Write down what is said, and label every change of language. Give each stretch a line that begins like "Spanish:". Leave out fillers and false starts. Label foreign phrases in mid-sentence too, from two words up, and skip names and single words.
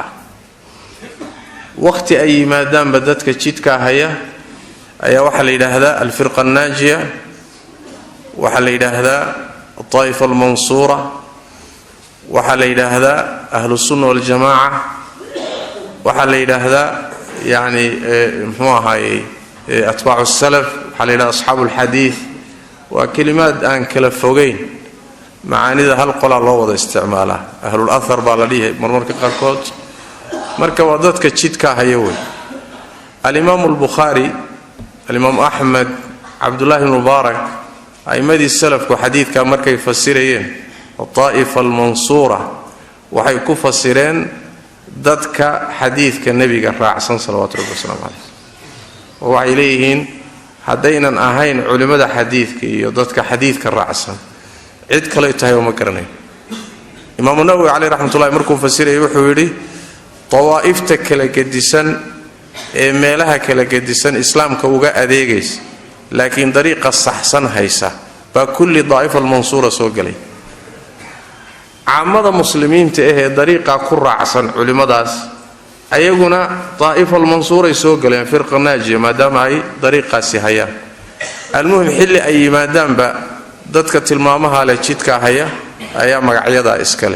Somali: waqti ay yimaadaan dadka jidka haya ayaa waxa la yiraahdaa
Arabic: الفرقة الناجية
Somali: waxa la yiraahdaa
Arabic: الطائفة المنصورة
Somali: waxa la yiraahdaa
Arabic: أهل السنة والجماعة
Somali: waxa la yiraahdaa yani muxuu ahaayay
Arabic: أتباع السلف
Somali: waxa la yiraahdaa
Arabic: أصحاب الحديث
Somali: wa kalimaad aan kala fogeyn macaanida hal qola loo wada isticmaalaa
Arabic: أهل الأثر
Somali: baa la dhihay marmarka qaarkood marka waa dadka jidka haya way. al-imam al-bukhari al-imam ahmad abdullah ibn mubarak aymadii salafku xadiidka markay fasirayeen
Arabic: الطائفة المنصورة
Somali: waxay ku fasireen dadka xadiidka nabiga raacsan
Arabic: صلوات ربي وسلامه عليه
Somali: oo waxay leeyihiin haddaynan ahayn culimada xadiidka iyo dadka xadiidka raacsan cid kale tahay oo ma garanayn. imam an-nawawi
Arabic: عليه رحمة الله
Somali: markuu fasirayay wuxuu yidhi طوائفta kala gedisan ee meelaha kala gedisan islaamka uga adeegaysa laakiin dariiqa saxsan haysa ba
Arabic: كل طائفة المنصورة
Somali: soo galay. caamada muslimiinta ee dariiqa ku raacsan culimadaas ayaguna
Arabic: طائفة المنصورة
Somali: soo galeen
Arabic: فرقة ناجية
Somali: maadaama ay dariiqaasi hayaan almuhim xilli ay yimaadaanba dadka tilmaamaha leh jidka haya ayaa magacyadaa iska leh.